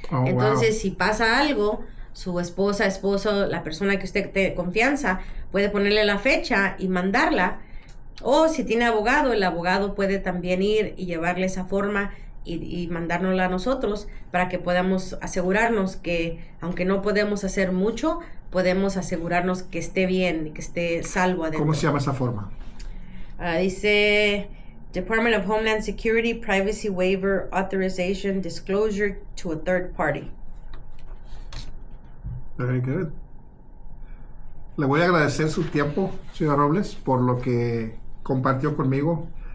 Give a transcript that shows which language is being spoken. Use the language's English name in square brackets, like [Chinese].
[Spanish] Entonces, wow, si pasa algo, su esposa, esposo, la persona que usted te confianza, puede ponerle la fecha y mandarla. O si tiene abogado, el abogado puede también ir y llevarle esa forma y mandárnosla a nosotros para que podamos asegurarnos que, aunque no podemos hacer mucho, podemos asegurarnos que esté bien, que esté salvo adentro. ¿Cómo se llama esa forma? Dice Department of Homeland Security Privacy Waiver Authorization Disclosure to a Third Party. [English] Very good. [Spanish] Le voy a agradecer su tiempo, señora Robles, por lo que compartió conmigo.